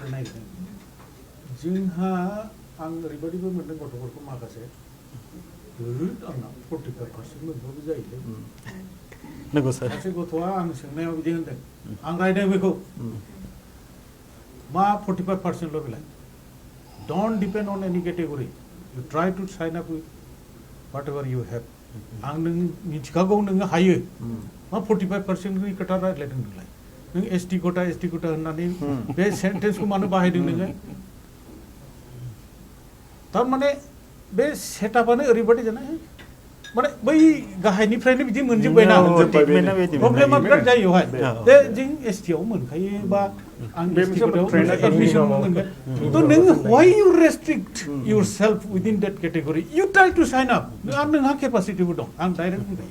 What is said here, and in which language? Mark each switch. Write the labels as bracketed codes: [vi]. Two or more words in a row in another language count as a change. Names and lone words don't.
[brx] जोंहा आं ओरैबायदिबो मोनदों गथ'फोरखौ माखासे आंना 45% मोनबाबो जायोलै नंगौ सार सासे गथ'आ आं सोंनायाव बिदि होनदों आं रायदों बेखौ मा 45%ल' बेलाय [en] don't depend on any category you try to sign up with whatever you have [brx] आं नों मिथिखागौ नोङो हायो मा 45%नि खोथा रायज्लायदों नोंलाय नों एसटी कोटा होननानै बे सेन्टेन्सखौ मानो बाहायदों नोङो थारमाने बे सेटआपानो ओरैबायदि जानाय माने बै गाहायनिफ्रायनो बिदि मोनजोब्बायना प्रब्लेमा बिराद जायो बेवहाय दे जों एसटीआव मोनखायो बा आं एसटी कोटायाव एडमिसन मोनगोन थ' नों [en] why you restrict yourself within that category you try to sign up [brx] आरो नोंहा केपासिटिबो दं आं डाइरेक्ट बुंबाय